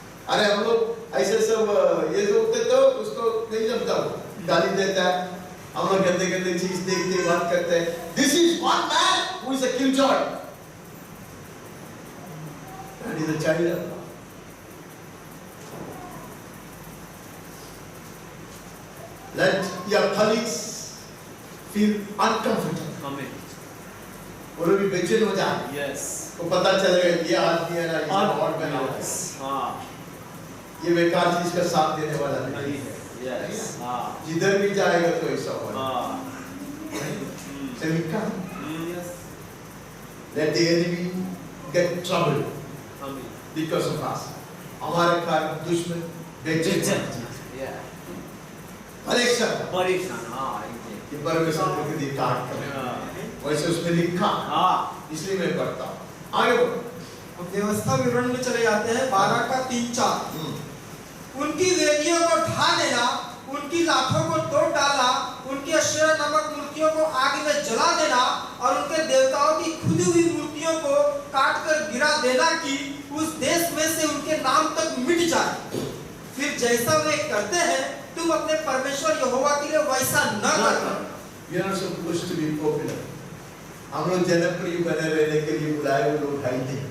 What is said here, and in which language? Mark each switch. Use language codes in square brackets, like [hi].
[hi] अरे हम लोग ऐसे सब ये जो होते तो उसको नहीं जमता, वो गाली देता है, हम लोग गंदे गंदे चीज देखते बात करते हैं। [en] This is one man who is a killjoy and is a child of God. Let your colleagues feel uncomfortable. Amen. [hi] वो लोग भी बेचैन हो जाए, [en] Yes. [hi] तो पता चलेगा ये आदमी है ना, ये और में ना, हाँ, ये बेकार चीज का साथ देने वाला नहीं है। Yes. हाँ, जिधर भी जाएगा तो ऐसा होगा। हाँ, [en] So we come, yes. let the enemy get trouble Amen. because of us. [hi] हमारे कारण दुश्मन बेचैन, [en] Yeah. [hi] परेशान, परेशान, हाँ, exactly. ये परमेश्वर को कभी काट कर, हाँ, वैसे उसमें लिखा, हाँ, इसलिए मैं पढ़ता हूँ। आगे बढ़ो। अब व्यवस्था विवरण में चले जाते हैं 12 का 3-4। उनकी वेदियों को ढा देना, उनकी लाठों को तोड़ डालना, उनकी अशेरा नामक मूर्तियों को आग में जला देना और उनके देवताओं की खुदी हुई मूर्तियों को काट कर गिरा देना कि उस देश में से उनके नाम तक मिट जाए। फिर जैसा वे करते हैं तुम अपने परमेश्वर यहोवा के लिए वैसा न करना। [en] We are not supposed to be popular. [hi] हम लोग जनप्रिय बने रहने के लिए बुलाए हुए लोग है ही नहीं।